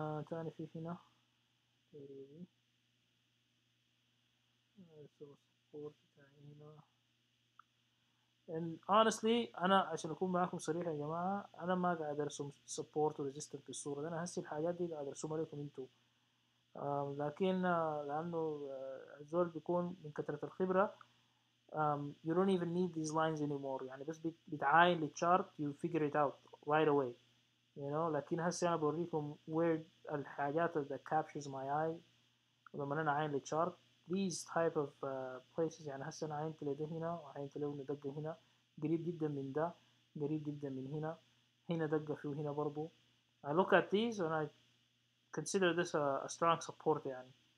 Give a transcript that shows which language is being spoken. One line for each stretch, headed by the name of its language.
Arabic: تاني في هنا area دي support بتاعي هنا.
English: And honestly
Arabic: أنا عشان أكون معاكم صريح يا جماعة أنا ما قاعد أرسم support و resistance في الصورة دي. أنا هسي الحاجات دي قاعد أرسمها لكم أنتوا. لكن لأنه الزول بيكون من كثرة الخبرة
English: you don't even need these lines anymore.
Arabic: يعني بس بتعاين للchart
English: you figure it out right away. You know,
Arabic: لكن هسه أنا بوريكم where الحاجات
English: that captures my eye
Arabic: ولما أنا عاين للchart
English: these type of places.
Arabic: يعني هسه أنا عاينت لده هنا وعاينت له دقة هنا قريب جدا من ده قريب جدا من هنا هنا دقة فيه هنا برضو.
English: I look at these and I consider this a strong support يعني.